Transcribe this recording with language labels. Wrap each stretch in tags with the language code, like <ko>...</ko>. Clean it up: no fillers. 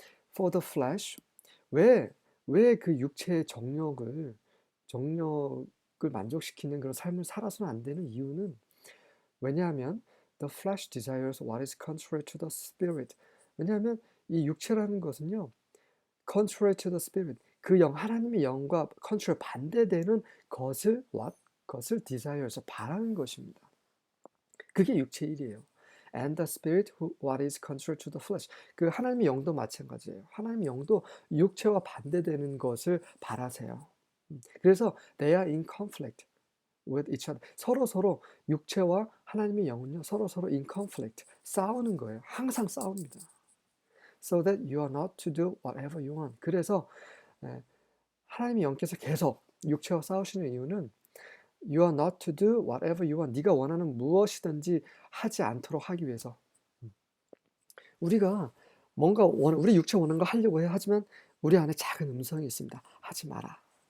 <en>For the flesh,</en> <ko>왜 그 육체의 정욕을 만족시키는 그런 삶을 살아서는 안 되는 이유는, 왜냐하면</ko> <en>the flesh desires what is contrary to the spirit.</en> <ko>왜냐하면 이 육체라는 것은요,</ko> <en>contrary to the spirit,</en> <ko>그 하나님의 영과 contrary, 반대되는 것을 것을 desires, 바라는 것입니다. 그게 육체의 일이에요.</ko> <en>And the spirit what is contrary to the flesh.</en> <ko>그 하나님의 영도 마찬가지예요. 하나님의 영도 육체와 반대되는 것을 바라세요. 그래서</ko> <en>they are in conflict with each other.</en> <ko>서로 육체와 하나님의 영은요, 서로</ko> <en>in conflict,</en> <ko>싸우는 거예요. 항상 싸웁니다.</ko> <en>So that you are not to do whatever you want.</en> <ko>그래서 하나님의 영께서 계속 육체와 싸우시는 이유는</ko> <en>you are not to do whatever you want.</en> <ko>네가 원하는 무엇이든지 하지 않도록 하기 위해서. 우리가 뭔가 우리 육체 원하는 거 하려고 해. 하지만 우리 안에 작은 음성이 있습니다. 하지 마라.</ko>